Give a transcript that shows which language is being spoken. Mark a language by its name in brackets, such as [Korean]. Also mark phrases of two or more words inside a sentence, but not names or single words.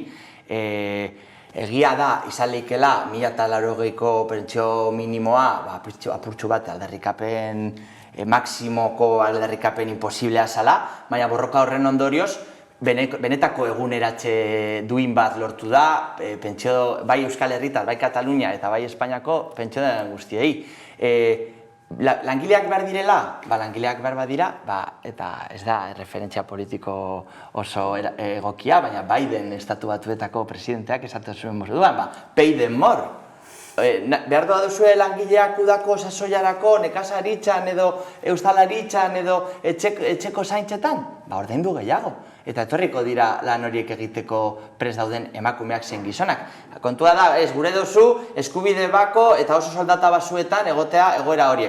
[Basque] Egia da, izan leikela 1080ko pentsio minimoa, apurtxu bat aldarrikapen maksimoko aldarrikapen imposiblea zala, baina borroka horren ondorioz, benetako eguneratze duin bat lortu da, bai Euskal Herritar, bai Katalunia eta bai Espainiako pentsio den guztiei. Langileak behar direla? Langileak behar badira, eta ez da referentzia politiko oso egokia, baina Biden estatu batuetako presidenteak esaten zuen moduan, [English] pay them more. [Basque] Behar doa duzue langileak udako sasoiarako, nekazaritzan edo eustalaritzan edo etxeko zaintzetan? Ordaindu gehiago. Eta etorriko dira lan horiek egiteko prest dauden emakumeak zein gizonak. Kontua da, gure duzu, eskubide bako eta oso soldata basuetan egotea egoera horiek.